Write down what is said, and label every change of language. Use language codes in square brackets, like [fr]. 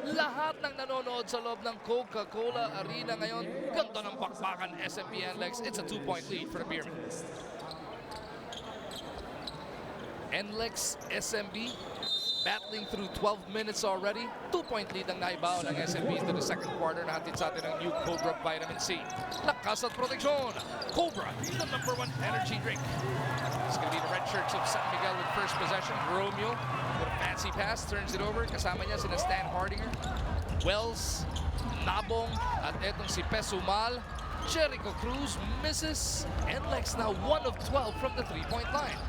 [tl] Lahat ng nanonood sa loob ng Coca-Cola Arena ngayon. Ganda ng bakbakan SMP NLEX. [en] It's a 2-point lead for the Beermen. NLEX SMB battling through 12 minutes already. 2-point lead [tl] ang naibaon ng [en] SMB into the second quarter. [tl] Nahatid sa atin ang new Cobra Vitamin C. Lakas at proteksyon. [en] Cobra, the #1 energy drink. It's going to be the red shirts of San Miguel with first possession. Romeo with a fancy pass, turns it over. [tl] Kasama niya sina Stan Hardinger, Wells, Nabong, at etong si Pesumal. [en] Jericho Cruz misses. NLEX now 1 of 12 from the three-point line.